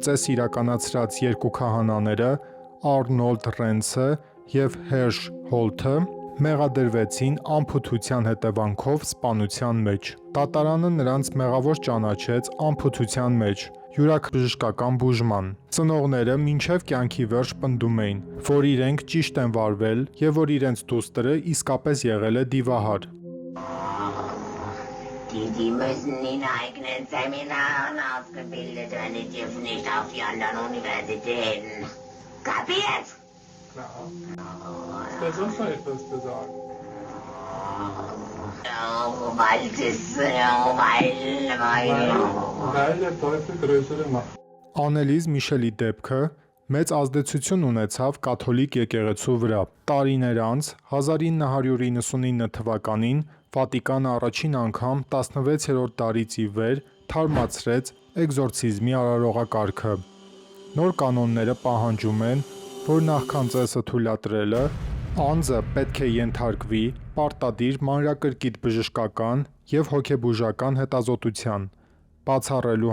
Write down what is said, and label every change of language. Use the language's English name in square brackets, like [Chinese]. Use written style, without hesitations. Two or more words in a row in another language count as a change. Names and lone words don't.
[Armenian] ծես իրականացրած երկու քահանաները Արնոլդ Ռենցը եւ Հերշ Հոլթը մեղադրվեցին անփութության հետևանքով սպանության մեջ։ Դատարանը նրանց մեղավոր ճանաչեց անփութության մեջ յուրաքրժշկական բուժման։ Ծնողները մինչև կյանքի վերջ պնդում էին, որ իրենք ճիշտ են վարվել եւ որ իրենց դուստրը իսկապես եղել է դիվահար։ [German] Die müssen in eigenen Seminaren ausgebildet werden, die dürfen nicht auf die anderen Universitäten. Kapiert? Klar. Wer sonst noch etwas zu sagen? Weil der Teufel größere Macht. [Armenian] Անելիզ Միշելի դեպքը մեծ ազդեցություն ունեցավ կաթոլիկ եկեղեցու վրա։ Տարիներ անց 1999 թվականին Վատիկանը առաջին անգամ 16-րդ դարից ի վեր թարմացրեց էկզորցիզմի արարողակարգը։ Նոր կանոնները պահանջում են, որ նախքան ծեսը թույլատրելը անձը պետք է ենթարկվի պարտադիր մանրակրկիտ բժշկական եւ հոգեբուժական հետազոտության, բացառելու